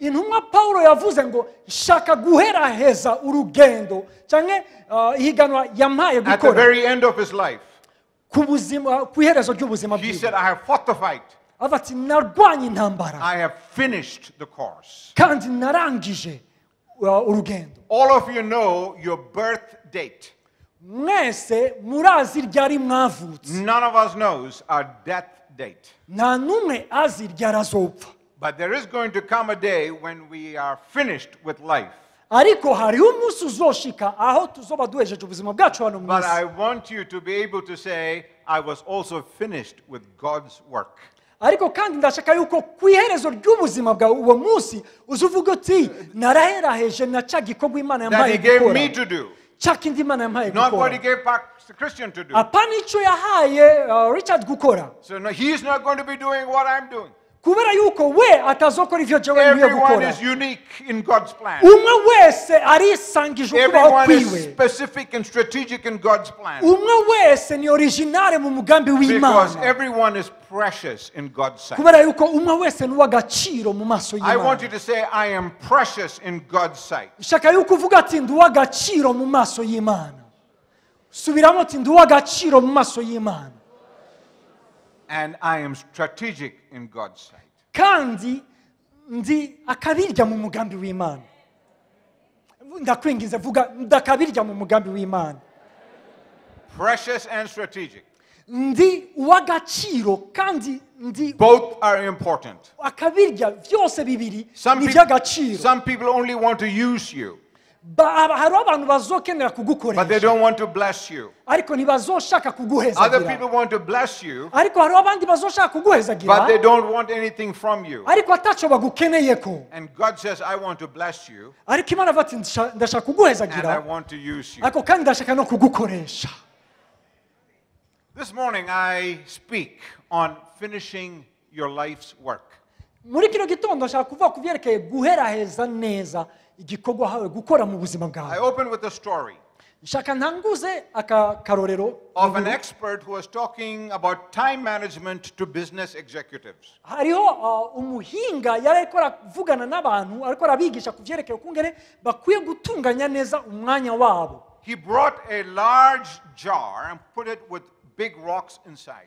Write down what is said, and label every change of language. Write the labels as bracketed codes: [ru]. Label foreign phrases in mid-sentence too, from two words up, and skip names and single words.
[en] At the very end of his life, he said, I have fought the fight. I have finished the course. [rn] urugendo. [en] All of you know your birth date. [rn] Mwese murazi ryari mwavutse. [en] None of us knows our death date. [rn] Nta numwe azi ryari azopfa. [en] But there is going to come a day when we are finished with life. [rn] Ariko hariho umunsi uzoshika aho tuzoba duhejeje ubuzima bwacu hano [en] But I [rn] mwisi. [en] want you to be able to say, I was also finished with God's work. [rn] Ariko kandi ndashaka yuko ku iherezo ry'ubuzima bwawe uwo munsi uzuvuga uti naraheraheje na cya gikorwa Imana [en] That He [rn] yampaye [en] gave me [rn] gukora. [en] to do. [rn] Cya kindi Imana yampaye [en] Not what He [rn] gukora. [en] gave Pastor Christian to do. [rn] Apana icyo yahaye Richard gukora. [en] So no, he's not going to be doing what I'm doing. [rn] Kubera yuko we atazokora ivyo jewe nkwiye [en] Everyone [rn] gukora. [en] is unique in God's plan. [rn] Umwe wese arisangije ukubaho [en] Everyone is [rn] kwiwe. [en] specific and strategic in God's plan. [rn] Umwe wese ni originale mu mugambi [en] Because [rn] w'Imana. [en] everyone is precious in God's sight. [rn] Kubera yuko umwe wese ni uw'agaciro mu maso [en] I want you [rn] y'Imana. [en] to say, I am precious in God's sight. [rn] Shaka yuko uvuga ati ndi uw'agaciro mu maso y'Imana. Subiramo ati ndi uw'agaciro mu maso y'Imana. [en] And I am strategic in God's sight. [rn] Kandi ndi akabirya mu mugambi w'Imana. Ndakwingiza vuga ndakabirya mu mugambi w'Imana. [en] Precious and strategic. [rn] Ndi uw'agaciro kandi ndi [en] Both are important. [rn] akabirya byose bibiri [en] Some [rn] ni [en] people, [rn] by'agaciro. [en] some people only want to use you, [rn] Hariho abantu bazokenera [en] but they [rn] kugukoresha [en] don't want to bless you. [rn] ariko ntibazoshaka [en] Other [rn] kuguhezagira. [en] people want to bless you, [rn] Ariko hariho abandi bazoshaka [en] but [rn] kuguhezagira [en] they don't want anything from you. [rn] ariko ataco bagukeneyeko. [en] And God says, I want to bless you, [rn] Ariko Imana avuga ati ndashaka [en] and I [rn] kuguhezagira [en] want to use you. [rn] ariko kandi ndashaka no kugukoresha. [en] This morning I speak on finishing your life's work. [rn] Muri kino gitondo nshaka kuvuga ku byerekeye guheraheza neza igikorwa hawe gukora mu buzima [en] I [rn] bwawe. [en] open with a story [rn] Nshaka ntanguze aka karorero [en] of an expert who was talking about time management to business executives. [rn] hariho umuhinga yari ariko aravugana n'abantu ariko arabigisha ku byerekeye ukungene bakwiye gutunganya neza umwanya wabo. [en] He brought a large jar and put it with big rocks inside.